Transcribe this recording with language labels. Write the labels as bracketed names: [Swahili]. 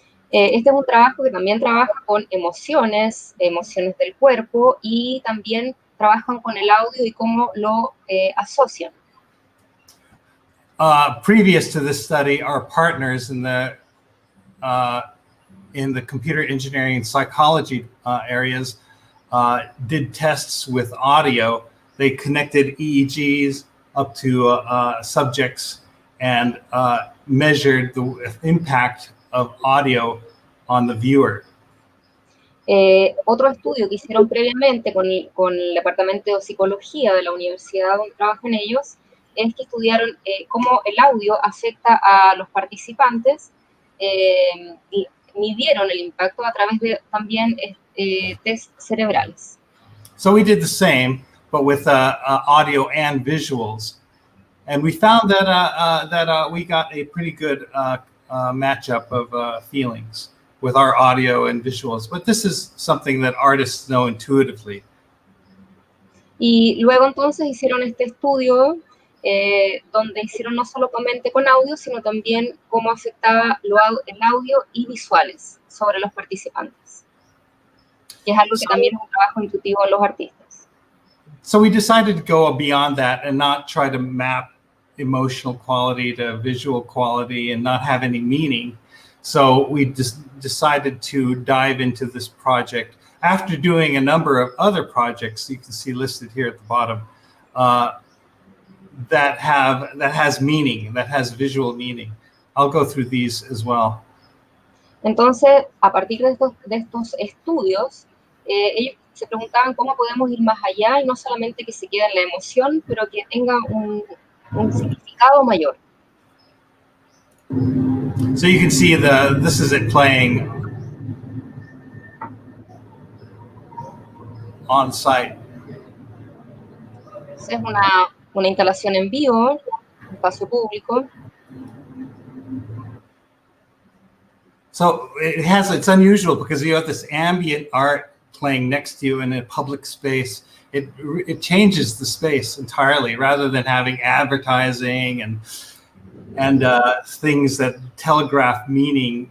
[Spanish] Este es un trabajo que también trabaja con emociones del cuerpo, y también trabajan con el audio y cómo lo asocian. [English] previous to this study, our partners in the computer engineering and psychology areas did tests with audio. They connected EEGs up to subjects and measured the impact of audio on the viewer. [Spanish] Otro estudio que hicieron previamente con el Departamento de Psicología de la universidad donde trabajan ellos es que estudiaron cómo el audio afecta a los participantes y midieron el impacto a través de también test cerebrales. [English] So we did the same, but with audio and visuals. And we found that we got a pretty good matchup of feelings with our audio and visuals. But this is something that artists know intuitively. [Spanish] Y luego entonces hicieron este estudio donde hicieron no solamente con audio, sino también cómo afectaba el audio y visuales sobre los participantes. Y es algo que también es un trabajo intuitivo en los artistas. [English] So we decided to go beyond that and not try to map emotional quality to visual quality and not have any meaning. So we decided to dive into this project after doing a number of other projects you can see listed here at the bottom that has meaning, that has visual meaning. I'll go through these as well. [Spanish] Entonces, a partir de estos estudios, ellos se preguntaban cómo podemos ir más allá y no solamente que se quede en la emoción, pero que tenga un significado mayor. [English] So you can see this is it playing on site. [Spanish] Es una instalación en vivo, un espacio público. [English] So it's unusual because you have this ambient art playing next to you in a public space. It changes the space entirely rather than having advertising and things that telegraph meaning.